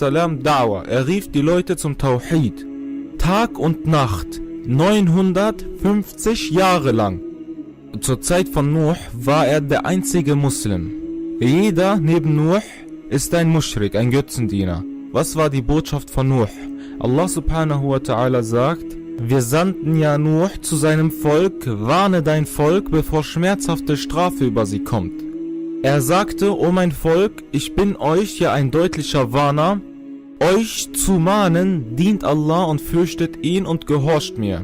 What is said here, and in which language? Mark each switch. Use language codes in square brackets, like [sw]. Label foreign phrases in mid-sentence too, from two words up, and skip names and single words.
[de] Da'wah, er rief die Leute zum Tawhid. Tag und Nacht, 950 Jahre lang. Zur Zeit von Nuh war er der einzige Muslim. Jeder neben Nuh ist ein Muschrik, ein Götzendiener. Was war die Botschaft von Nuh? [ar] الله سبحانه وتعالى [de] sagt: Wir sandten ja Nuh zu seinem Volk, warne dein Volk, bevor schmerzhafte Strafe über sie kommt. Er sagte: O mein Volk, ich bin euch ja ein deutlicher Warner. Euch zu mahnen, dient Allah und fürchtet ihn und gehorcht mir.